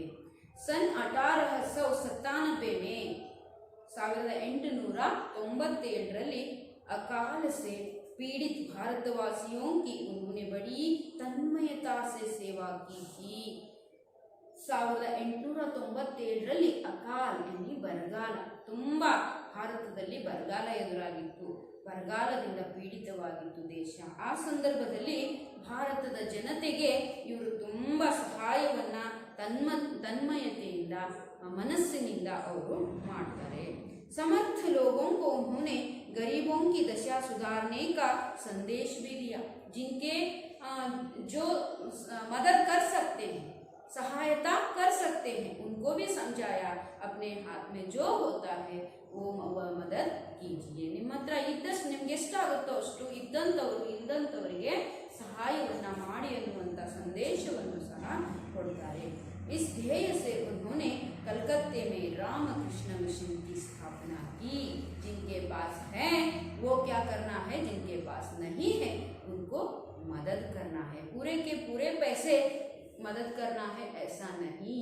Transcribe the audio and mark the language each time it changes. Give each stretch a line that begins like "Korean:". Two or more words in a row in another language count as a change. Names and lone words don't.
Hindi: सन 1897 में 1897 अकाल से पीड़ित भारतवासियों की उन्होंने बड़ी तन्मयता से सेवा की थी।
Kannada: 1897 ಅಕಾಲ್ ಎನ್ನಿ ಬರಗಾಲ, ತುಂಬ ಭಾರತದಲ್ಲಿ ಬರಗಾಲ ಎದುರಾಗಿತ್ತು, ಬರಗಾಲದಿಂದ ಪೀಡಿತವಾಗಿತ್ತು ದೇಶ. ಆ ಸಂದರ್ಭದಲ್ಲಿ ಭಾರತದ ಜನತೆಗೆ ಇವರು ತುಂಬ ಸಹಾಯವನ್ನು ತನ್ಮಯತೆಯಿಂದ ಮನಸ್ಸಿನಿಂದ ಅವರು ಮಾಡ್ತಾರೆ.
Hindi: समर्थ लोगों को उन्होंने गरीबों की दशा सुधारने का संदेश भी दिया। जिनके जो मदद कर सकते हैं, सहायता कर सकते हैं, उनको भी समझाया, अपने हाथ में जो होता है वो मदद कीजिए,
Kannada: ನಿಮ್ಮ ಹತ್ರ ಇದ್ದಷ್ಟು ನಿಮ್ಗೆ ಎಷ್ಟಾಗುತ್ತೋ ಅಷ್ಟು ಇದ್ದಂಥವರು ಇಲ್ಲದಂಥವರಿಗೆ ಸಹಾಯವನ್ನು ಮಾಡಿ ಅನ್ನುವಂಥ ಸಂದೇಶವನ್ನು ಸಹ ಕೊಡ್ತಾರೆ.
Hindi: इस ध्येय से उन्होंने कलकत्ते में रामकृष्ण मिशन की स्थापना की। जिनके पास है वो क्या करना है, जिनके पास नहीं है उनको मदद करना है, पूरे के पूरे पैसे मदद करना है ऐसा नहीं।